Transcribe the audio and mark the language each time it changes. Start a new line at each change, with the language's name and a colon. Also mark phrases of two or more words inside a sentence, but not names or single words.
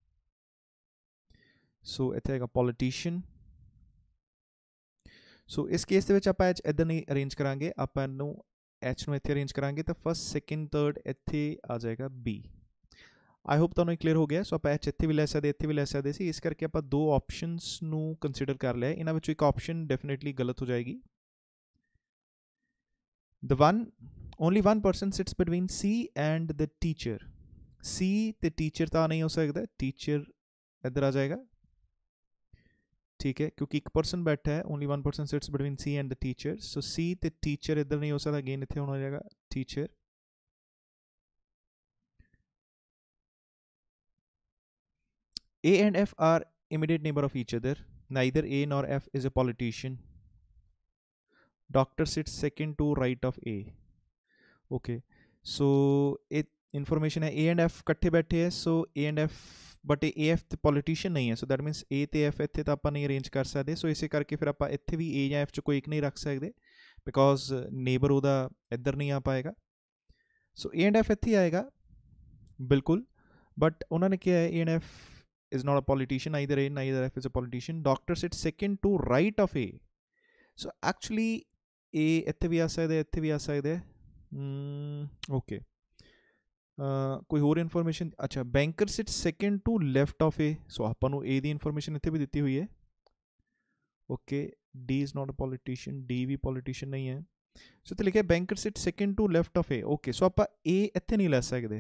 Punjabi: ਸੋ ਇੱਥੇ ਆਏਗਾ ਪੋਲੀਟੀਸ਼ੀਅਨ ਸੋ ਇਸ ਕੇਸ ਦੇ ਵਿੱਚ ਆਪਾਂ H ਇੱਦਾਂ ਨਹੀਂ ਅਰੇਂਜ ਕਰਾਂਗੇ ਆਪਾਂ ਇਹਨੂੰ H ਨੂੰ ਇੱਥੇ ਅਰੇਂਜ ਕਰਾਂਗੇ ਤਾਂ
English: first second third
Punjabi: ਇੱਥੇ ਆ ਜਾਏਗਾ B
English: I hope
Punjabi: ਤੁਹਾਨੂੰ ਕਲੀਅਰ ਹੋ ਗਿਆ ਸੋ ਆਪਾਂ H ਇੱਥੇ ਵੀ ਲੈ ਸਕਦੇ ਇੱਥੇ ਵੀ ਲੈ ਸਕਦੇ ਸੀ ਇਸ ਕਰਕੇ ਆਪਾਂ ਦੋ ਆਪਸ਼ਨਸ ਨੂੰ ਕੰਸੀਡਰ ਕਰ ਲਿਆ ਇਹਨਾਂ ਵਿੱਚੋਂ ਇੱਕ
English: option definitely
Punjabi: ਗਲਤ ਹੋ ਜਾਏਗੀ
English: only one person sits between C and the teacher
Punjabi: C ਤੇ teacher ਤਾਂ ਨਹੀਂ ਹੋ ਸਕਦਾ teacher ਇੱਧਰ ਆ ਜਾਏਗਾ
Hindi: ठीक है क्योंकि एक पर्सन बैठा है
English: only one person sits between C and the teacher so
Punjabi: C ਤੇ teacher ਇੱਧਰ ਨਹੀਂ ਹੋ ਸਕਦਾ again ਇੱਥੇ ਹੋਣਾ ਜਾਏਗਾ teacher
English: A and F are immediate neighbor of each other neither A nor F is a politician doctor sits second to right of A okay so it information
Punjabi: है A and F ਇਕੱਠੇ ਬੈਠੇ ਹੈ so A and F ਬਟ ਇਹ AF ਤੇ ਪੋਲੀਟੀਸ਼ੀਅਨ ਨਹੀਂ ਹੈ
English: so that means
Punjabi: A ਤੇ F ਇੱਥੇ ਤਾਂ ਆਪਾਂ ਨਹੀਂ ਅਰੇਂਜ ਕਰ ਸਕਦੇ ਸੋ ਇਸੇ ਕਰਕੇ ਫਿਰ ਆਪਾਂ ਇੱਥੇ ਵੀ A ਜਾਂ F 'ਚ ਕੋਈ ਇੱਕ ਨਹੀਂ ਰੱਖ ਸਕਦੇ
English: because neighbor
Punjabi: ਉਹਦਾ ਇੱਧਰ ਨਹੀਂ ਆ ਪਾਏਗਾ
English: ਸੋ A and F
Punjabi: ਇੱਥੇ ਆਏਗਾ ਬਿਲਕੁਲ ਬਟ ਉਹਨਾਂ ਨੇ ਕਿਹਾ ਹੈ
English: A and F is not a politician neither A neither F is a politician doctor sits second to right of A so actually A
Punjabi: ਇੱਥੇ ਵੀ ਆ ਸਕਦਾ ਇੱਥੇ ਵੀ ਆ ਸਕਦਾ ਓਕੇ ਕੋਈ ਹੋਰ ਇਨਫੋਰਮੇਸ਼ਨ ਅੱਛਾ
English: banker sit second to left of A
Punjabi: ਸੋ ਆਪਾਂ ਨੂੰ ਏ ਦੀ ਇਨਫੋਰਮੇਸ਼ਨ ਇੱਥੇ ਵੀ ਦਿੱਤੀ ਹੋਈ ਹੈ
English: okay D is not a politician
Punjabi: ਡੀ ਵੀ ਪੋਲੀਟੀਸ਼ੀਅਨ ਨਹੀਂ ਹੈ ਸੋ ਇੱਥੇ ਲਿਖਿਆ
English: banker sit second to left of A okay so
Punjabi: ਆਪਾਂ ਏ ਇੱਥੇ ਨਹੀਂ ਲੈ ਸਕਦੇ